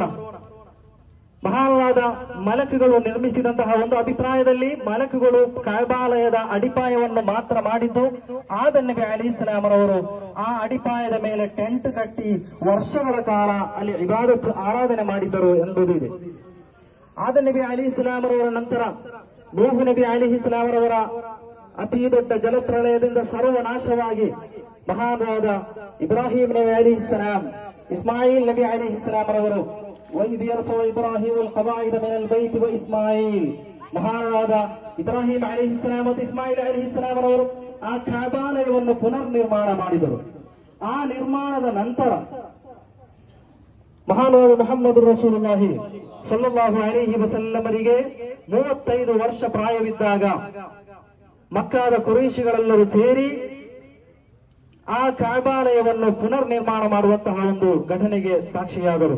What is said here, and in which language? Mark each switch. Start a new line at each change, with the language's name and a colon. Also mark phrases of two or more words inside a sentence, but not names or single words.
Kannada: ಮಹಾನಾದ ಮಲಕುಗಳು ನಿರ್ಮಿಸಿದಂತಹ ಒಂದು ಅಭಿಪ್ರಾಯದಲ್ಲಿ ಮಲಕುಗಳು ಕಅಬಾಲಯದ ಅಡಿಪಾಯವನ್ನು ಮಾತ್ರ ಮಾಡಿದ್ದು, ಆದನ್ ನಬಿ ಅಲೈಹಿಸ್ಸಲಾಮರವರು ಆ ಅಡಿಪಾಯದ ಮೇಲೆ ಟೆಂಟ್ ಕಟ್ಟಿ ವರ್ಷಗಳ ಕಾಲ ಅಲ್ಲಿ ಇಬಾದತ್ ಆರಾಧನೆ ಮಾಡಿದ್ದರು ಎಂಬುದು ಇದೆ. ಆದನ್ ನಬಿ ಅಲೈಹಿಸ್ಸಲಾಮರವರ ನಂತರ ನೂಹ್ ನಬಿ ಅಲೈಹಿಸ್ಸಲಾಮರವರ ಅತಿ ದೊಡ್ಡ ಜಲಪ್ರಳಯದಿಂದ ಸರ್ವನಾಶವಾಗಿ ಮಹಾನಾದ ಇಬ್ರಾಹಿಂ ನಬಿ ಅಲೈಹಿಸ್ಸಲಾಂ, ಇಸ್ಮಾಯಿಲ್ ನಬಿ ಅಲೈಹಿಸ್ಸಲಾಮರವರು
Arabic: وَإِذْ يَرْفَعُ إِبْرَاهِيمُ الْقَوَاعِدَ مِنَ الْبَيْتِ وَإِسْمَاعِيلُ,
Kannada: ಮಹಾನಾದ ಇಬ್ರಾಹಿಂ ಅಲೈಹಿಸ್ಸಲಾಂ ಮತ್ತು ಇಸ್ಮಾಯಿಲ್ ಅಲೈಹಿಸ್ಸಲಾಂ ಅವರು ಆ ಕಅಬಾಲಯವನ್ನು ಪುನರ್ ನಿರ್ಮಾಣ ಮಾಡಿದರು. ಆ ನಿರ್ಮಾಣದ ನಂತರ ಮಹಾನಾದ ಮುಹಮ್ಮದ್
Arabic: رسول الله صلى الله عليه
Kannada: ವಸಲ್ಲಮರಿಗೆ 35 ವರ್ಷ ಪ್ರಾಯವಿದ್ದಾಗ ಮಕ್ಕಾದ ಕುರೈಶಿಗಳೆಲ್ಲರೂ ಸೇರಿ ಆ ಕಅಬಾಲಯವನ್ನು ಪುನರ್ ನಿರ್ಮಾಣ ಮಾಡುವಂತಹ ಒಂದು ಘಟನೆಗೆ ಸಾಕ್ಷಿಯಾದರು.